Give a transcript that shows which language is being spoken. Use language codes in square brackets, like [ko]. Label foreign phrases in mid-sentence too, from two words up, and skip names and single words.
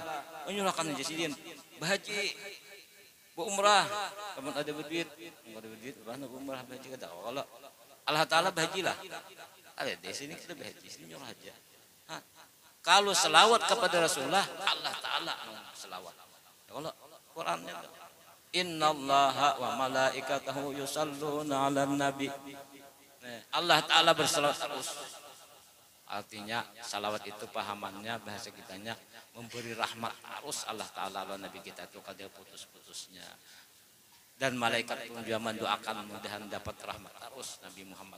[bjn] Menyurahkan aja sidin. Berhaji, berumrah. Kamu ada berduit, enggak ada berduit, bahan berumrah berhaji kada. Kalau Allah Ta'ala berhajilah. Ada di sini kita berhaji, sini nyurah aja. Kalau selawat kepada Rasulullah, Allah Ta'ala selawat. Kalau Qurannya [ar] Innallaha wa malaikatahu yusalluna 'alan nabi. [bjn] Allah Ta'ala berselawat terus. Artinya salawat itu pahamannya bahasa kitanya memberi rahmat terus Allah Ta'ala ala nabi kita itu kada putus-putusnya. Dan malaikat pun juga mendoakan mudahan dapat rahmat terus Nabi Muhammad.